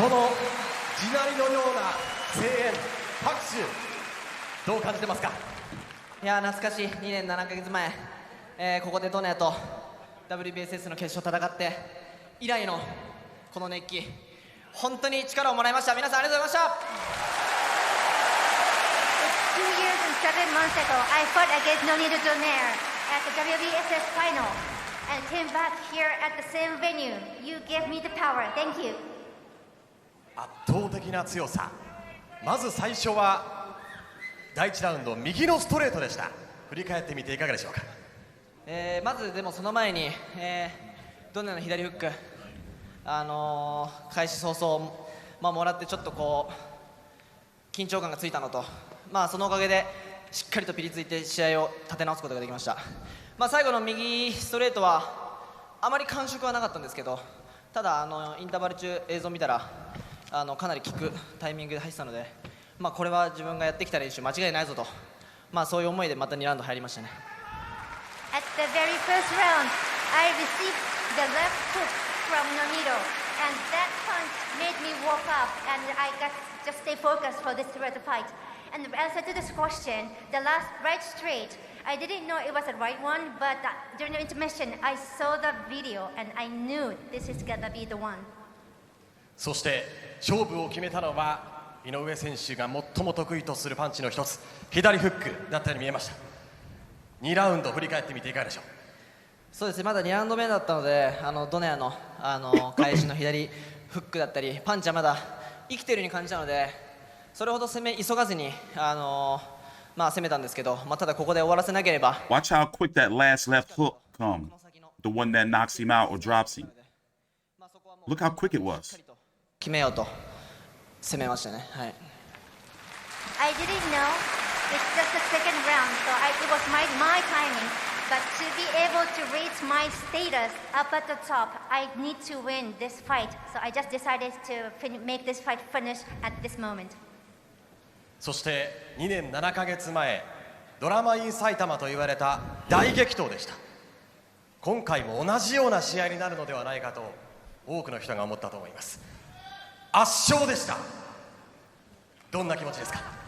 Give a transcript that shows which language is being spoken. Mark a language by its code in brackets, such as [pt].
[ja] この地鳴りのような声援、拍手、どう感じてますか？いや懐かしい2年7ヶ月前、ここでドネアと WBSS の決勝戦って以来のこの熱気、本当に力をもらいました。皆さんありがとうございました。 [en] 2 years and 7 months ago, I fought against Nonito Donaire at the WBSS final and came back here at the same venue. You gave me the power. Thank you. [ja] 圧倒的な強さ。まず最初は第1ラウンド右のストレートでした。振り返ってみていかがでしょうか？まずでもその前に、ドネアの左フック、開始早々、もらってちょっとこう緊張感がついたのと、そのおかげでしっかりとピリついて試合を立て直すことができました。最後の右ストレートはあまり感触はなかったんですけど、ただインターバル中映像を見たらかなり効くタイミングで入ってたので、これは自分がやってきた練習間違いないぞと、そういう思いでまた2ラウンド入りましたね。 [en] At the very first round, I received the left hook from Nonito, and that punch made me woke up, and I got just stay focused for this fight. And the answer to this question, the last right straight, I didn't know it was the right one, but during the intermission, I saw the video, and I knew this is gonna be the one. [ja] そして勝負を決めたのは井上選手が最も得意とするパンチの一つ、左フックだったように見えました。 2ラウンド振り返ってみていかがでしょう？そうですね、まだ2ラウンド目だったので、ドネアの、返しの左フックだったりパンチはまだ生きているように感じたので、それほど急がずに、攻めたんですけど、ただここで終わらせなければ。 [en] Watch how quick that last left hook come, the one that knocks him out or drops him. Look how quick it was. [ja] 決めようと攻めましたね。はい。 [en] I didn't know it's just the second round, so it was my timing. But to be able to raise my status up at the top, I need to win this fight. So I just decided to make this fight finish at this moment. [ja] そして2年7ヶ月前、ドラマイン埼玉と言われた大激闘でした。今回も同じような試合になるのではないかと多くの人が思ったと思います。圧勝でした。どんな気持ちですか？